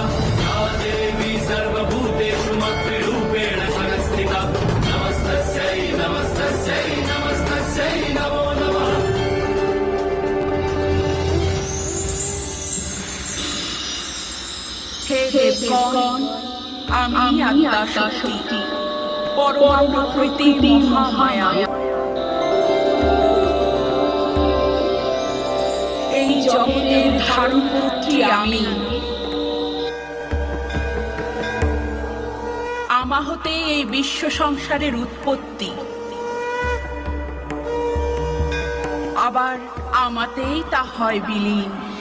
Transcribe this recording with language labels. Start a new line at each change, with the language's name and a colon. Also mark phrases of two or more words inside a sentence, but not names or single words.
Sanskrit: या देवी सर्वभूतेषु मातृरूपेण संस्थिता। नमस्तस्यै नमस्तस्यै नमस्तस्यै नमो नमः। हे देवगण,
Bangla: আমি আত্মা শক্তি, পরমা প্রকৃতি মহামায়া। এই জগতের ধারণপুত্রী আমি। আমা হতে এই বিশ্ব সংসারের উৎপত্তি, আবার আমাতেই তা হয় বিলীন।